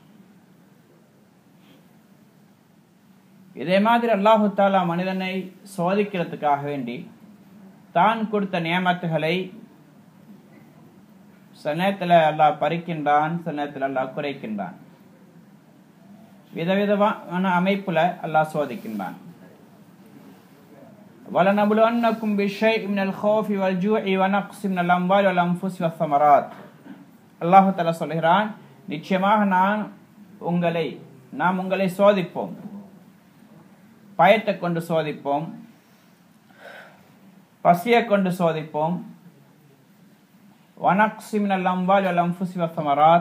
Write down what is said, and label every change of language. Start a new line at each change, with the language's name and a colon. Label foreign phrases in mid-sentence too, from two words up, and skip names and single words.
Tamil: இதே மாதிரி
Arabic: الله تعالى
Tamil: மனிதனை சோதிக்கிறதுக்காக வேண்டி தான் கொடுத்த நியமத்துகளை சில நேரத்தில் அல்லாஹ் பறிக்கின்றான், சில நேரத்தில் அல்லாஹ் குறைக்கின்றான். விதவிதமான அமைப்புல அல்லாஹ் சோதிக்கின்றான்.
Arabic: وَلَنَبْلُوَنَّكُمْ بِشَيْءٍ مِنَ الْخَوْفِ وَالْجُوعِ وَنَقْصٍ مِنَ الْأَمْوَالِ وَالْأَنْفُسِ وَالثَّمَرَاتِ. الله تعالى
Tamil: சொல்கிறான், நிச்சயமாக நாம் உங்களை சோதிப்போம், பயத்தை கொண்டு சோதிப்போம், பசியை கொண்டு சோதிப்போம்.
Arabic: ونقص من الأموال والأنفس والثمرات.